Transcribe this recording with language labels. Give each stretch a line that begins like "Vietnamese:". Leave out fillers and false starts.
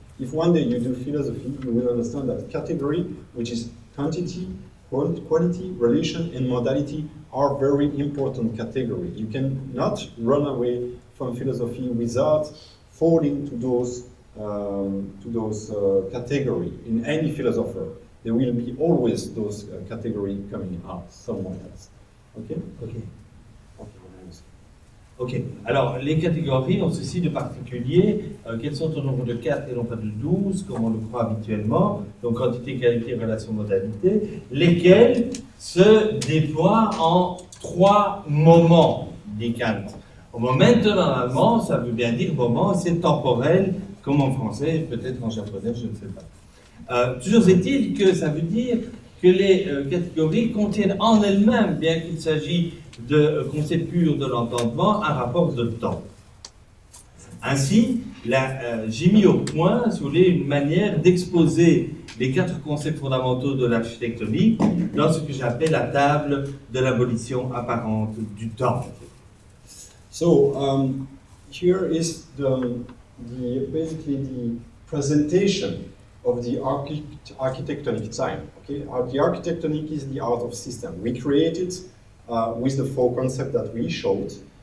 English: If one day you do philosophy, you will understand that category, which is quantity, quality, relation, and modality, are very important categories. You cannot run away from philosophy without falling to those categories. In any philosopher, there will be always those categories coming out somewhere else. Okay? Ok. Ok.
French: Alors, les catégories ont ceci de particulier, qu'elles sont au nombre de 4 et non pas de 12, comme on le croit habituellement, donc quantité, qualité, relation, modalité, lesquelles se déploient en 3 moments, dit Kant. Au moment en allemand, ça veut bien dire moment, c'est temporel, comme en français, peut-être en japonais, je ne sais pas. Toujours est-il que ça veut dire que les catégories contiennent en elles-mêmes, bien qu'il s'agisse de concept pur de l'entendement, un rapport de temps. Ainsi, j'ai mis au point, si vous voulez, une manière d'exposer les 4 concepts fondamentaux de l'architectonique dans ce que j'appelle la table de l'abolition apparente du temps.
English: So, here is basically the presentation of the architectonic time. Okay, the architectonic is the art of system. We created with the 4 concepts that we showed.